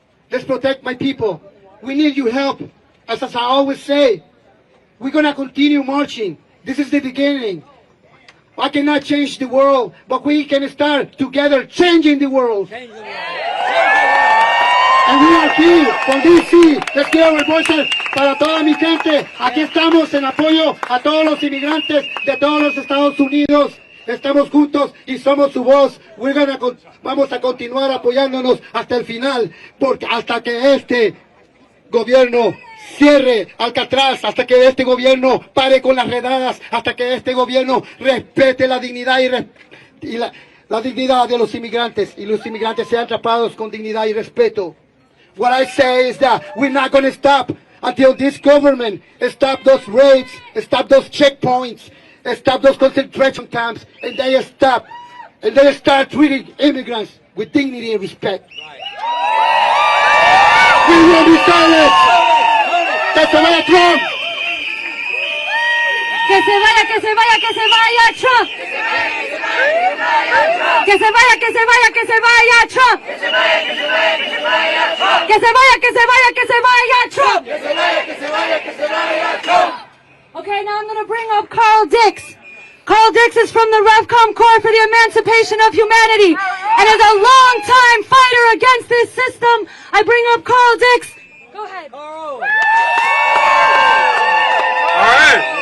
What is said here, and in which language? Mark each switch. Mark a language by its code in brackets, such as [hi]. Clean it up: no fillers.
[en] Let's protect my people. We need your help. As I always say, we're going to continue marching. This is the beginning. I cannot change the world, but we can start together changing the world. And we are here from DC. [es] Les quiero el voices para toda mi gente. Aquí estamos en apoyo a todos los inmigrantes de todos los Estados Unidos. Estamos juntos y somos su voz. Vamos a continuar apoyándonos hasta el final, porque hasta que este gobierno cierre Alcatraz, hasta que este gobierno pare con las redadas, hasta que este gobierno respete la dignidad y la dignidad de los inmigrantes y los inmigrantes sean tratados con dignidad y respeto. [en] What I say is that we're not going to stop until this government stop those raids, stop those checkpoints, stop those concentration camps, and they stop, and they start treating immigrants with dignity and respect. We will be silent. [es] Que se vaya Trump. Que se vaya, que se vaya, que se vaya Trump. Que se vaya, que se vaya, que se vaya Trump. Que se vaya, que se vaya, que se vaya Trump. Que se vaya, que se vaya, que se vaya Trump. Que se vaya, que se vaya, que se vaya Trump. [en] Okay, now I'm going to bring up Carl Dix. Carl Dix is from the Revcom Corps for the Emancipation of Humanity and is a long-time fighter against this system. I bring up Carl Dix. Go ahead. All right.